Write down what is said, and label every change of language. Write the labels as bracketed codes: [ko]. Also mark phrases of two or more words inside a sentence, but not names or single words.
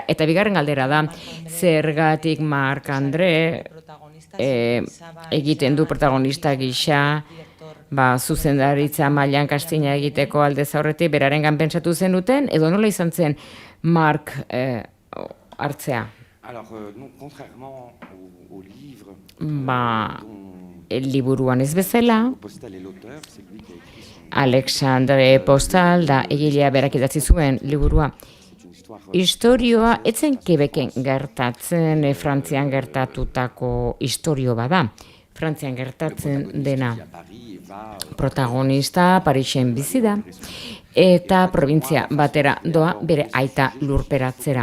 [eu] Eta bigarren galdera da, zergatik Marc André egiten du protagonista gisa, zuzendaritza mailan kastina egiteko aldez aurretik berarengan pentsatu zenuten, edo nola izan zen Marc hartzea? [fr] Alors, non, contrairement au livre, [eu] Liburuan ez bezala, [fr] Postal est l'auteur, c'est lui qui a écrit son... [eu] Alexandre Postal da egilea berak idatzi zuen liburua. [fr] C'est une histoire... [eu] Istorioa etzen Quebecen gertatzen, Frantzian gertatutako istorio bada. Frantzian gertatzen dena. Protagonista Parisen bizi da eta probintzia batera doa bere aita lurperatzera.